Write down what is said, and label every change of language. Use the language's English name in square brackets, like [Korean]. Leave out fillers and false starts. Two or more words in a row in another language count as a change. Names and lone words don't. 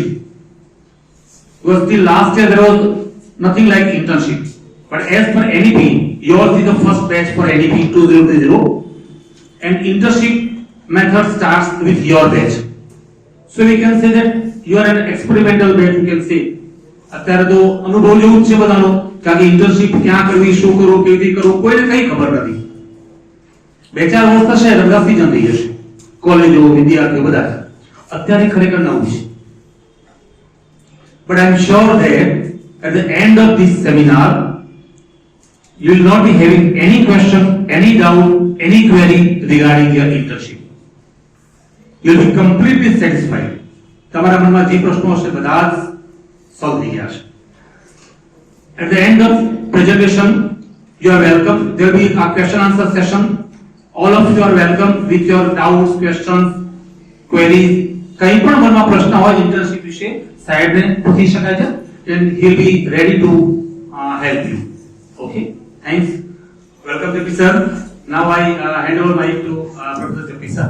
[English] Because till last year there was nothing like internship. But as per NEP, yours is the first batch for NEP 2030, and internship method starts with your batch. So we can say that you are an experimental batch, you can say. [Gujarati] અત્યારે તો અનુભવ જેવું છે બધાનો, કારણ કે ઇન્ટર્નશિપ ક્યાં કરવી, શું કરવું, કેવી રીતે કરવું, કોઈને કઈ ખબર નથી. 2-4 વર્ષ થશે રંગા સીઝન થઈ જશે, કોલેજો, વિદ્યાર્થીઓ બધા અત્યારે ખરેખર નવું છે. [English] But I am sure that at the end of this seminar you will not be having any question, any doubt, any query regarding your internship. You will be completely satisfied. [Gujarati] તમારા મનમાં જે પ્રશ્નો હશે બધા સોલ્વ થઈ ગયા છે. [English] At the end of presentation you are welcome. There will be a question answer session. All of you are welcome with your doubts, questions, queries. [Gujarati] કઈ પણ મનમાં પ્રશ્ન હોય ઇન્ટર્નશિપ વિશે સાહેબને પૂછી શકાય છે, [English] and he will be ready to help you. Okay, thanks. Welcome Jaffi sir. Now I hand over mic to Professor Jaffi sir.